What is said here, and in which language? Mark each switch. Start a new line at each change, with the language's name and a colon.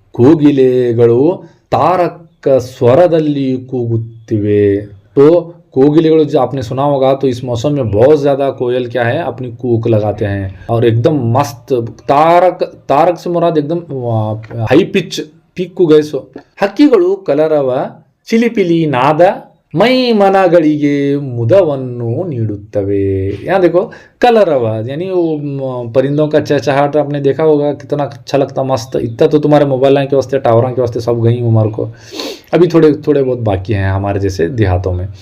Kannada: ಕೋಗಿಲೆಗಳು ತಾರಕ ಸ್ವರದಲ್ಲಿ ಕೂಗುತ್ತಿವೆ।
Hindi: तो कोगिलेಗಳು जो आपने सुना होगा, तो इस मौसम में बहुत ज़्यादा कोयल क्या है, अपनी कूक लगाते हैं, और एकदम मस्त तारक से मुराद एकदम हाई पिच पीक को गए।
Kannada: सो ಹಕ್ಕಿಗಳು ಕಲರವ ಚಿಲಿಪಿಲಿ ನಾದ ಮೈ ಮನಗಳಿಗೆ मुदವನ್ನು ನೀಡುತ್ತವೆ।
Hindi: यहाँ देखो कलरव यानी वो परिंदों का चहचहाट आपने देखा होगा, कितना अच्छा लगता, मस्त। इतना तो तुम्हारे मोबाइल के वास्ते, टावरों के वास्ते सब गई उम्र को, अभी थोड़े बहुत बाकी हैं हमारे जैसे देहातों में।